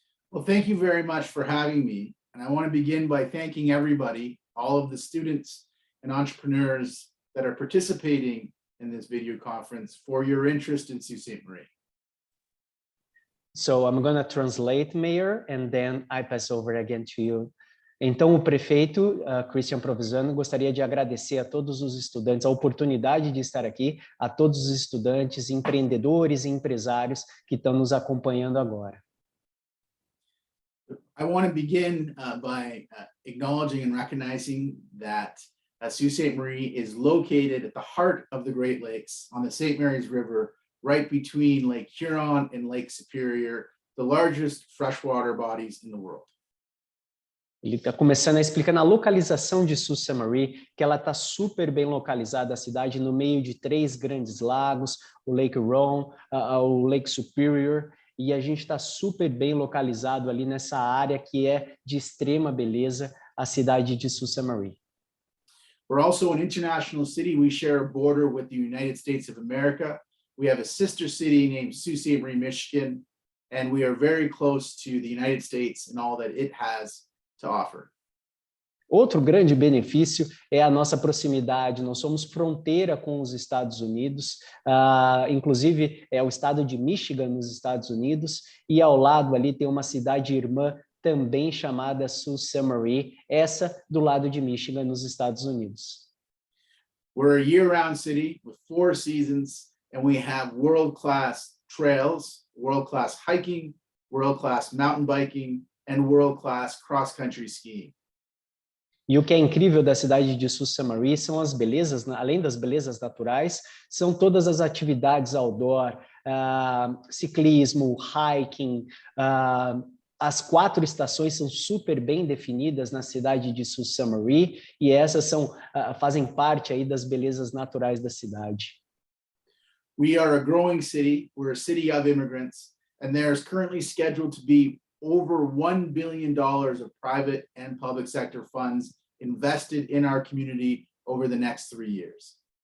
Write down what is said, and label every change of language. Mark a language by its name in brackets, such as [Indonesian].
[English] Well, thank you very much for having me. And I want to begin by thanking everybody, all of the students and entrepreneurs that are participating in this video conference, for your interest in Sault Ste. Marie. So I'm going to translate, Mayor, and then I pass over again to you. [Portuguese] Então, o prefeito, Christian Provenzano, gostaria de agradecer a todos os estudantes, a oportunidade de estar aqui, a todos os estudantes, empreendedores e empresários que estão nos acompanhando agora. [English] I want to begin by acknowledging and recognizing that Sault Ste. Marie is located at the heart of the Great Lakes on the St. Mary's River, right between Lake Huron and Lake Superior, the largest freshwater bodies in the world. [Portuguese] Ele está começando a explicar a localização de Sault Ste. Marie, que ela está super bem localizada, a cidade no meio de 3 grandes lagos, o Lake Huron, o Lake Superior, e a gente está super bem localizado ali nessa área que é de extrema beleza, a cidade de Sault Ste. Marie. [English] We're also an international city. We share a border with the United States of America. We have a sister city named Sault Ste. Marie, Michigan, and we are very close to the United States and all that it has to offer. [Portuguese] Outro grande benefício é a nossa proximidade. Nós somos fronteira com os Estados Unidos, inclusive é o estado de Michigan nos Estados Unidos, e ao lado ali tem uma cidade irmã também chamada Sault Ste. Marie, essa do lado de Michigan, nos Estados Unidos. [English] We're a year-round city with 4 seasons, and we have world-class trails, world-class hiking, world-class mountain biking, and world-class cross-country skiing. [Portuguese] E o que é incrível da cidade de Sault Ste. Marie são as belezas, além das belezas naturais, são todas as atividades outdoor, ciclismo, hiking, as 4 estações são super bem definidas na cidade de Sault Ste. Marie, e essas fazem parte aí das belezas naturais da cidade. [English] We are a growing city. We're a city of immigrants, and there's currently scheduled to be over $1 billion of private and public sector funds invested in our community over the next 3 years.